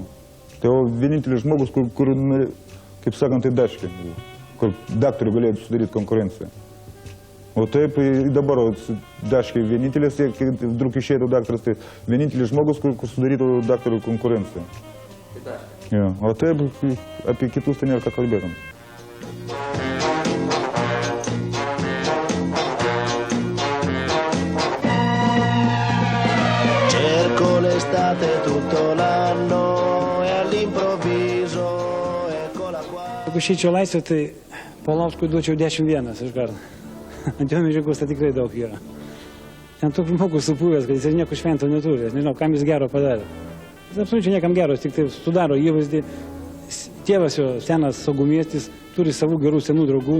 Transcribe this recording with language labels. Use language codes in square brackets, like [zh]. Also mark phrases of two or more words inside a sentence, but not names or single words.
[lt] Tai vienintelis žmogus, kur, kaip sakant, tai Daškė buvo. Kur daktarui galėjo sudaryti konkurenciją. O taip dabar Daškė vienintelis, kai drug išėtų daktaras, tai vienintelis žmogus, kur sudarytų daktarui konkurenciją. Ja, o taip apie kitus tai nėra ką kalbėtum. [it] Cerco l'estate tutto l'anno e all'improvviso eccola qua. [lt] Jeigu išeičiau laisvę, tai Paulauskui duočiau 10-1 iš karto. Ant jo medžiagos tai tikrai daug yra. Ten toks žmogus supuvęs, kad jis nieko švento neturi. Nežinau, kam jis gero padarė. Jis absoliučiai niekam geros, tik tai sudaro įvaizdį. Tėvas jo senas saugumiestis, turi savų gerų senų draugų.